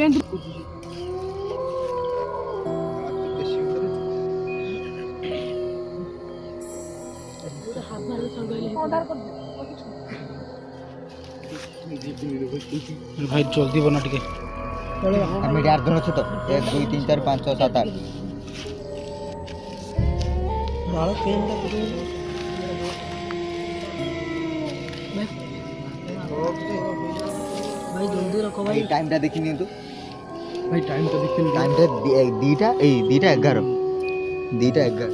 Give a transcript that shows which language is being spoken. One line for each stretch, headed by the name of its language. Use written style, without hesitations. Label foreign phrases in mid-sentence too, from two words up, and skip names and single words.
Odia: ଭାଇ ଜଲ୍ଦି ବନା ଟିକେ ଆମେ 8 ଜଣ ଅଛୁ ତ 1 2 3 4 5 6 7 8 ଭାଇ ଜଲ୍ଦି ରଖ ଭାଇ ଏଇ ଟାଇମଟା ଦେଖି ନିନ୍ତୁ ଭାଇ ଟାଇମ୍ ତ ଦେଖିନି ଟାଇମଟା 2ଟା ଏଇ 2ଟା 11 2ଟା 11